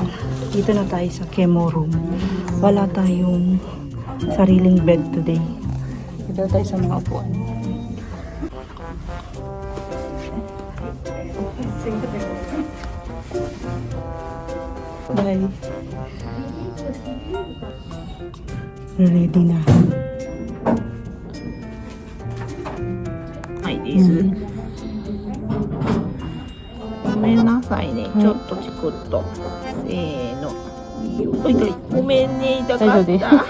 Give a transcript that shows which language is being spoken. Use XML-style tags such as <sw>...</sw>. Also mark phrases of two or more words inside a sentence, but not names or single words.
<tl>Dito na tayo sa</tl> <en>chemo room.</en> <tl>Wala tayong sariling bed today. Dito tayo sa mga upuan. Bye. Ready na.</tl> <ja>はいです。ごめんなさいね。ちょっとチクッと。せーの。いいよ。痛い。ごめんね。痛かった。</ja>